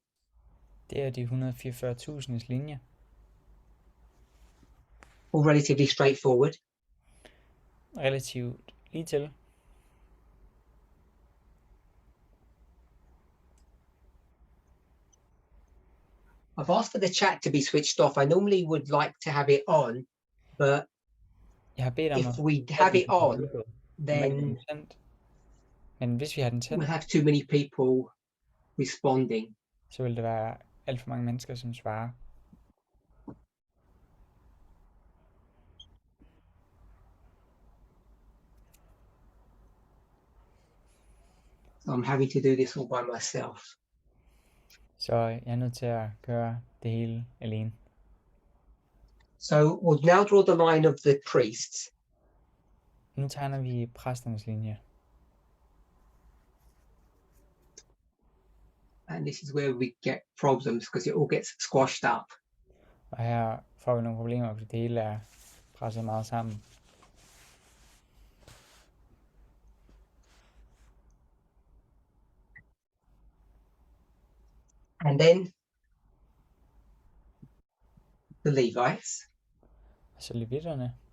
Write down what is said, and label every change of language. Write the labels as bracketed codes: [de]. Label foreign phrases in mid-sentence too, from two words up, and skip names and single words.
[da] Det er de 144.000's linje. [en] All relatively straightforward. [da] Relativt lige til. [en] I've asked for the chat to be switched off. I normally would like to have it on, but [da] Jeg har bedt om [en] if we have it on, then [da] men hvis vi har den tændt, [en] we'll have too many people responding. [da] så vil der være alt for mange mennesker, som svarer. [en] So I'm having to do this all by myself. [da] Så jeg er nødt til at gøre det hele alene. [en] So we'll now draw the line of the priests. [da] Nu tegner vi præsternes linje. [en] And this is where we get problems because it all gets squashed up. [da] Og her får vi nogle problemer, fordi det hele er presset meget sammen. [en] And then the Levites. [da] Så levitterne.